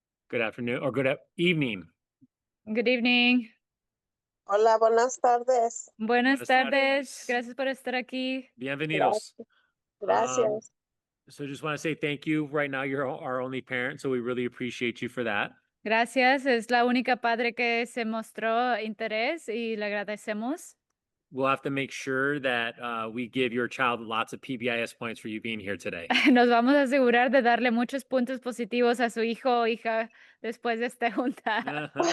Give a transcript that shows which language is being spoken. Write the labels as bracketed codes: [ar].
[en] Good afternoon or evening. Good evening. [es] Hola, buenas tardes. Buenas Buenas tardes. tardes. Gracias por estar aquí. Bienvenidos. Gracias. Um, Gracias. [en] so just want to say thank you. Right now, you're our only parent, so we really appreciate you for that. [es] Gracias. Es la única padre que se mostró interés y le agradecemos. [en] We'll have to make sure that we give your child lots of PBIS points for you being here today. [es] Nos vamos a asegurar de darle muchos puntos positivos a su hijo o hija después de esta junta.